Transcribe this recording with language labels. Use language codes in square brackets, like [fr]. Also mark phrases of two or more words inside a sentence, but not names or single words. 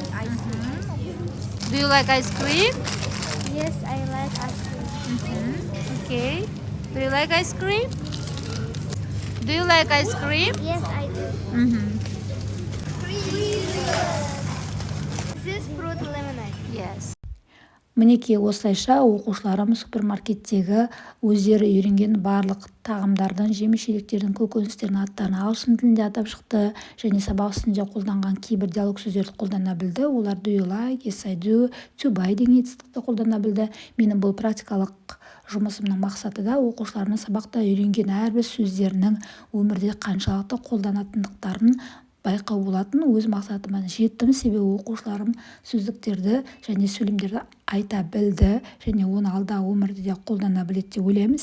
[en] Do you like ice cream? Yes, I like ice cream. Okay. Do you like ice cream? Do you like ice cream? Yes, I do. This is fruit lemonade. Yes. [kk] Мінекей осылайша оқушыларым супермаркеттегі өздері үйренген барлық тағамдардың, жеміс-жидектердің, көкөністердің аттарын ағылшын тілінде атап шықты және сабақ үстінде қолданған кейбір диалог сөздерді қолдана білді. Олар [en] do you like, yes I do, to buy [kk] деген етістікті қолдана білді. Менің бұл практикалық жұмысымның мақсаты да оқушыларымның сабақта үйренген әрбір сөздерінің өмірде қаншалықты қолданатындықтарын байқау болатын. Өз мақсатыма жеттім, себебі оқушыларым сөздіктерді және сөйлемдерді айта білді және оны алдағы өмірде де қолдана біледі деп ойлаймын.